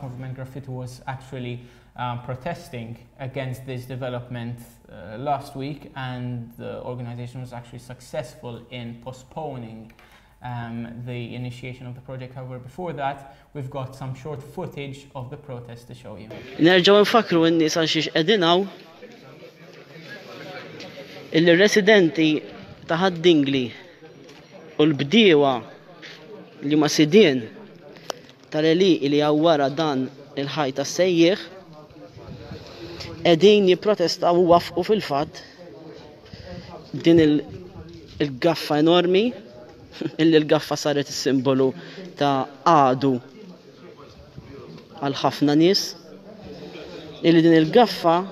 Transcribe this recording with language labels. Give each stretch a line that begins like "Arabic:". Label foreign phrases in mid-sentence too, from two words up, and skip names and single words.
English: Moviment Graffitti was actually protesting against this development last week, and the organization was actually successful in postponing the initiation of the project. However, before that, we've got some short footage of the protest to show you.
Maltese: Nerġgħu nfakru n-nies għal xiex qegħdin hawn il-residenti ta' Dingli u l-bdiewa li ma sidien tal-eliq li wara dan il-ħajta sejjeħ qegħdin jipprotestaw u wafqu fil-fatt din il-gaffa enormi illi l-gaffa saret is-simbolu ta' għadu għal ħafna nies, illi din il-gaffa